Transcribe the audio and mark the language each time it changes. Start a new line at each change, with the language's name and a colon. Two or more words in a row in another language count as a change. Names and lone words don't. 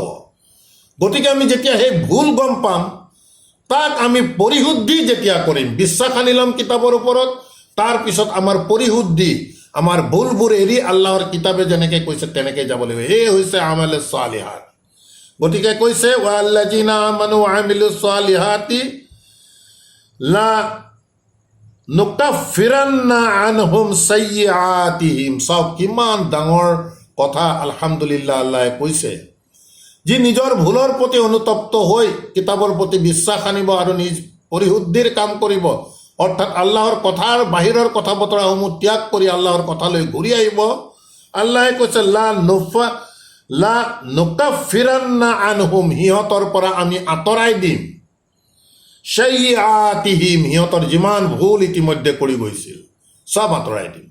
Assamese: গতিকে আমি যেতিয়া সেই ভুল গম পাম, তাক আমি পৰিশুদ্ধি যেতিয়া কৰিম, বিশ্বাস আনি ল'ম কিতাপৰ ওপৰত, তাৰপিছত আমাৰ পৰিশুদ্ধি, আমাৰ ভুলবোৰ এৰি আল্লাহৰ কিতাপে যেনেকৈ কৈছে তেনেকৈ যাব লাগিব।
Arabic: এই হৈছে أعمال صالحات.
Assamese: গতিকে কৈছে
Arabic: والذين آمنوا وعملوا الصالحات لنكفرن عنهم سيئاتهم.
Assamese: সব কিমান ডাঙৰ কথা আলহামদুলিল্লাহ আল্লাহে কৈছে। যি নিজৰ ভুলৰ প্ৰতি অনুতপ্ত হৈ কিতাপৰ প্ৰতি বিশ্বাস আনিব আৰু নিজ পৰিশুদ্ধিৰ কাম কৰিব, অৰ্থাৎ আল্লাহৰ কথাৰ বাহিৰৰ কথা বতৰাসমূহ ত্যাগ কৰি আল্লাহৰ কথালৈ ঘূৰি আহিব, আল্লাহে কৈছে
Arabic: لنكفرن عنهم,
Assamese: সিহঁতৰ পৰা আমি আঁতৰাই দিম, সাইয়্যাতিহিম, সিহঁতৰ যিমান ভুল ইতিমধ্যে কৰি গৈছিল চব আঁতৰাই দিম।